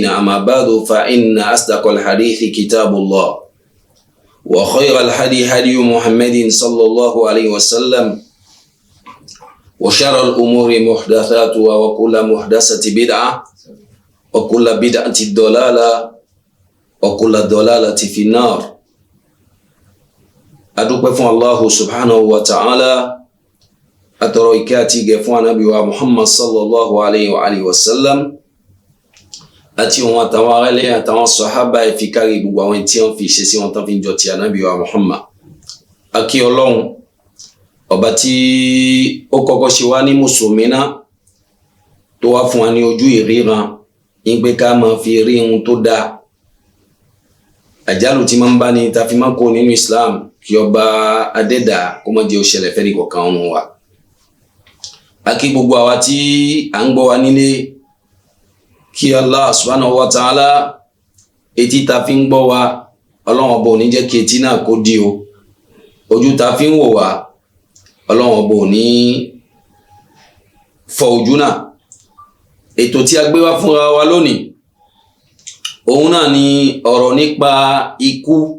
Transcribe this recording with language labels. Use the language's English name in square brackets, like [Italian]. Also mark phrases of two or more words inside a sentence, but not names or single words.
[Arabic] أما بعد فإن أصدق الحديث كتاب الله وخير الهدي هدي محمد صلى الله عليه وسلم وشر الأمور محدثاتها وكل محدثة بدعة وكل بدعة ضلالة وكل ضلالة في النار. [Yoruba] adúpẹ́ fún Allah [Arabic] سبحانه وتعالى, [Yoruba] atọrọ ìkẹ́ àti ìgẹ̀ fún ànábì wa Muhammad [Arabic] صلى الله عليه وسلم [Yoruba] àti òun àtàwọn aráàlú àtàwọn sàhábà ìfikárí gbogbo àwọn tí wọ́n fi ṣe sí wọn tán fi ń jọ ti ànábì wa Muhammad. Akí Ọlọ́run ọba tí ó kọ́kọ́ ṣe wá ní mùsùlùmí náà tó wá fún wa ní ojú ìríran ní pé ká máa fi rí ohun tó dáa. Àjálù tí máa ń bá ní ta fi máa kó nínú Islam kí ọba adẹ́dà kó má jẹ́ ó ṣẹlẹ̀ fẹ́ni kọ̀ọ̀kan ọ̀nù wa. Akí gbogbo àwa tí à ń gbọ́ wa nílé, kí Allah [Arabic] سبحانه وتعالى [Yoruba] etí ta fi ń gbọ́ wa Ọlọ́run ọba ò ní jẹ́ kí etí náà kó dí o, ojú ta fi ń wò wá Ọlọ́run ọba ò ní fọ́ ojú náà. Ètò tí a gbé wá fúnra wa lónìí òun náà ni ọ̀rọ̀ nípa ikú.